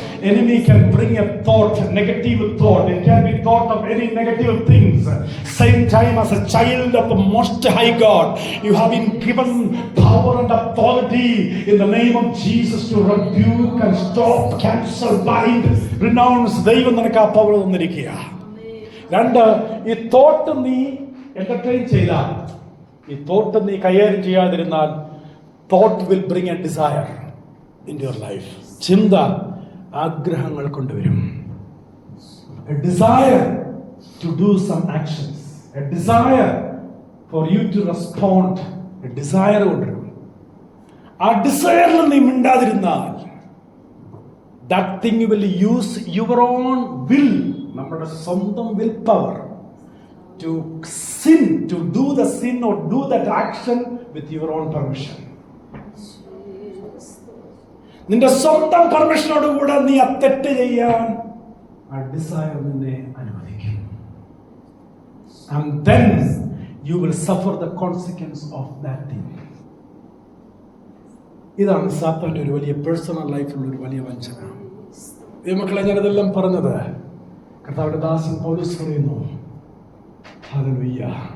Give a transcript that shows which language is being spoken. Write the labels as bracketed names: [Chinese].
[English] Enemy can bring a thought, negative thought. It can be thought of any negative things. Same time, as a child of the Most High God, you have been given power and authority in the name of Jesus to rebuke and stop, cancel, bind, renounce. [Malayalam] ദൈവം നിനക്ക് ആ power തന്നിരിക്കുക. 2, ഈ thought നീ entertain ചെയ്താൽ, ഈ thought നീ കൈകാര്യം ചെയ്യാതിരുന്നാൽ, [English] Thought will bring a desire in your life. [Malayalam] ചിന്ത ആഗ്രഹങ്ങൾ കൊണ്ടുവരും. [English] A desire to do some actions, a desire for you to respond. [Malayalam] A desire കൊണ്ടുവരും. ആ ഡിസയറിൽ നീ മിണ്ടാതിരുന്നാൽ, [English] that thing you will use your own will, [Malayalam] നമ്മുടെ സ്വന്തം will power [English] to sin, to do the sin or do that action with your own permission. [Malayalam] നിന്റെ സ്വന്തം പെർമിഷനോടുകൂടെ നീ ആ തെറ്റ് ചെയ്യാൻ ആ ഡിസയർ നിന്നെ അനുവദിക്കും. [English] And then you will suffer the consequence of that thing. [Malayalam] ഇതാണ് സാത്താന്റെ ഒരു വലിയ പേഴ്സണൽ ലൈഫിലുള്ള ഒരു വലിയ വഞ്ചന. മക്കളെ, ഞാനിതെല്ലാം പറഞ്ഞത് കർത്താവിന്റെ ദാസൻ പൗലോസ് പറയുന്നു. ഹല്ലേലൂയ.